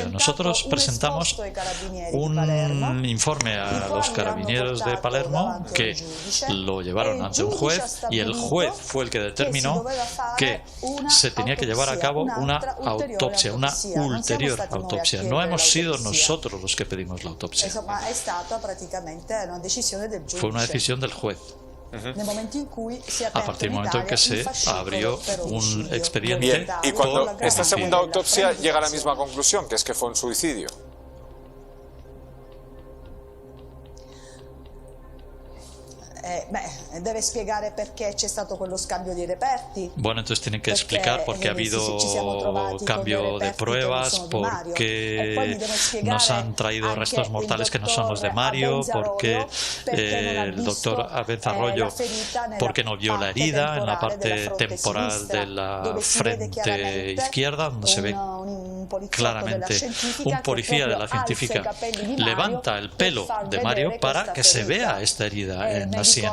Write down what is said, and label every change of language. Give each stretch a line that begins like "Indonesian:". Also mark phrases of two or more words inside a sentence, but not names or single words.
Spanish: Nosotros presentamos un informe a los carabineros de Palermo que lo llevaron ante un juez y el juez fue el que determinó que se tenía que llevar a cabo una autopsia, una ulterior autopsia. No hemos sido nosotros los que pedimos la autopsia. Fue una decisión del juez. A partir del momento en que se abrió un expediente. Bien, y cuando esta segunda autopsia llega a la misma conclusión, que es que fue un suicidio.
Italian: Deve spiegare perché c'è stato quello scambio di reperti.
Spanish: Bueno, entonces tienen que explicar por qué ha habido cambio de pruebas, por qué nos han traído restos mortales que no son los de Mario, por qué el doctor Avezarrollo, por qué no vio la herida en la parte temporal de la frente izquierda, donde se ve claramente un policía de la científica levanta el pelo de Mario para que se vea esta herida en la sien.